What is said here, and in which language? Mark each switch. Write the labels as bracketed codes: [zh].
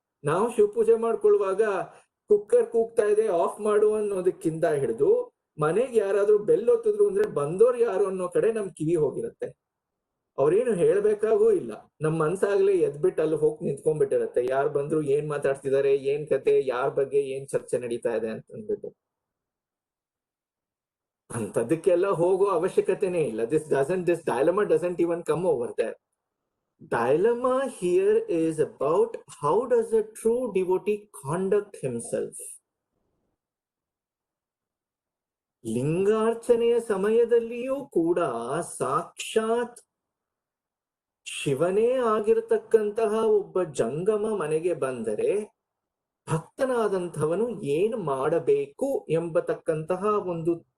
[kn] ನಾವು ಶಿವಪೂಜೆ ಮಾಡ್ಕೊಳ್ಳುವಾಗ ಕುಕ್ಕರ್ ಕೂಗ್ತಾ ಇದೆ ಆಫ್ ಮಾಡು ಅನ್ನೋದಕ್ಕಿಂತ ಹಿಡಿದು ಮನೆಗೆ ಯಾರಾದ್ರೂ ಬೆಲ್ ಒತ್ತಿದ್ರು ಅಂದ್ರೆ ಬಂದೋರು ಯಾರು ಅನ್ನೋ ಕಡೆ ನಮ್ ಕಿವಿ ಹೋಗಿರುತ್ತೆ. ಅವ್ರೇನು ಹೇಳ್ಬೇಕಾಗೂ ಇಲ್ಲ, ನಮ್ ಮನ್ಸಾಗ್ಲೇ ಎದ್ಬಿಟ್ಟು ಅಲ್ಲಿ ಹೋಗಿ ನಿಂತ್ಕೊಂಡ್ಬಿಟ್ಟಿರತ್ತೆ. ಯಾರು ಬಂದ್ರು, ಏನ್ ಮಾತಾಡ್ತಿದ್ದಾರೆ, ಏನ್ ಕತೆ, ಯಾರ ಬಗ್ಗೆ ಏನ್ ಚರ್ಚೆ ನಡೀತಾ ಇದೆ ಅಂತ ಅಂದ್ಬಿಟ್ಟು. ಅಂತದಕ್ಕೆಲ್ಲ ಹೋಗೋ ಅವಶ್ಯಕತೆನೇ ಇಲ್ಲ. [en] this dilemma doesn't even come over there. Dilemma here is about how does a true devotee conduct himself. [kn] ಲಿಂಗಾರ್ಚನೆಯ ಸಮಯದಲ್ಲಿಯೂ ಕೂಡ ಸಾಕ್ಷಾತ್ ಶಿವನೇ ಆಗಿರತಕ್ಕಂತಹ ಒಬ್ಬ ಜಂಗಮ ಮನೆಗೆ ಬಂದರೆ ಭಕ್ತನಾದಂಥವನು ಏನು ಮಾಡಬೇಕು ಎಂಬತಕ್ಕಂತಹ ಒಂದು